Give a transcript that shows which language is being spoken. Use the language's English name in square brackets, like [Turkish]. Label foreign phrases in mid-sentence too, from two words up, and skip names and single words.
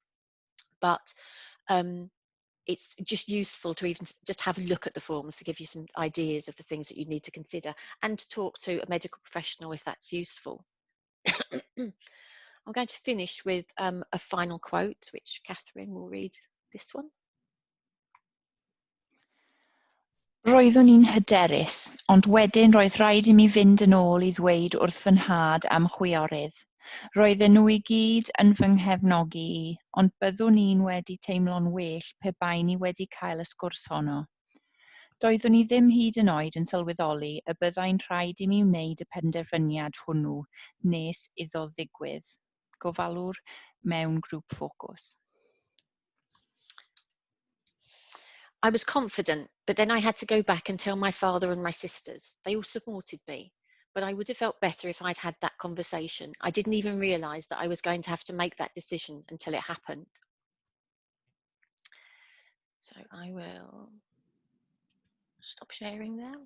[English] But it's just useful to even just have a look at the forms to give you some ideas of the things that you need to consider, and to talk to a medical professional if that's useful. I'm going to finish with a final quote, which Catherine will read this one. [Welsh] Roeddwn i'n hyderus, ond wedyn roedd rhaid I mi fynd yn ôl I ddweud wrth fy nhad am chwiorydd. Roedden nhw I gyd yn fy nghefnogi I, ond byddwn i'n wedi teimlo'n well pe bai ni wedi cael y sgwrs honno. Doeddwn I ddim hyd yn oed yn sylweddoli y byddai'n rhaid I mi wneud y penderfyniad hwnnw nes iddo ddigwydd. Gofalwr mewn grŵp ffocws. [English] I was confident, but then I had to go back and tell my father and my sisters. They all supported me, but I would have felt better if I'd had that conversation. I didn't even realise that I was going to have to make that decision until it happened. So I will stop sharing now.